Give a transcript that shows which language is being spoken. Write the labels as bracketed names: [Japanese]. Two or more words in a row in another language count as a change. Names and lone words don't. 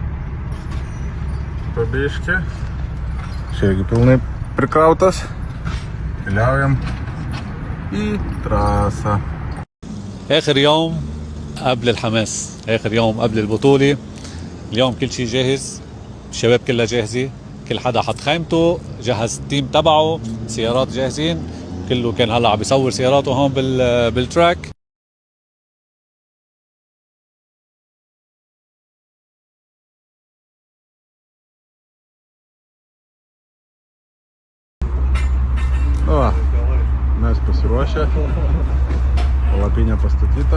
[Lithuanian] Pabiški. Čia irgi pilnai prikrautas. Keliaujam į trasą. [Arabic] آخر يوم قبل الحماس، آخر يوم قبل البطولة. اليوم كل شيء جاهز، الشباب كلها جاهزة، كل حدا حط خيمته، جهز التيم تبعه، سيارات جاهزين، كله كان هلا عم بيصور سياراته هون بالتراك. [Lithuanian] O, mes pasiruošę, palapinė pastatyta.